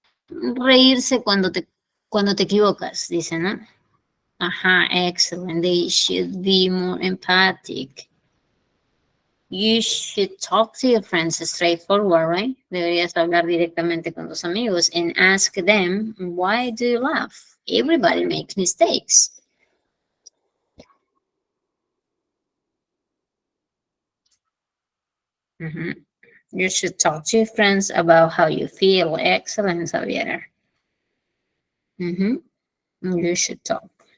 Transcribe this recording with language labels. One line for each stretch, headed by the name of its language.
Spanish: Reírse cuando te equivocas, dice, ¿no?
English: Excellent. They should be more empathic. You should talk to your friends straightforward, right?
Spanish: Deberías hablar directamente con tus amigos
English: and ask them, why do you laugh? Everybody makes mistakes. You should talk to your friends about how you feel. Excellent, Xavier. You should talk.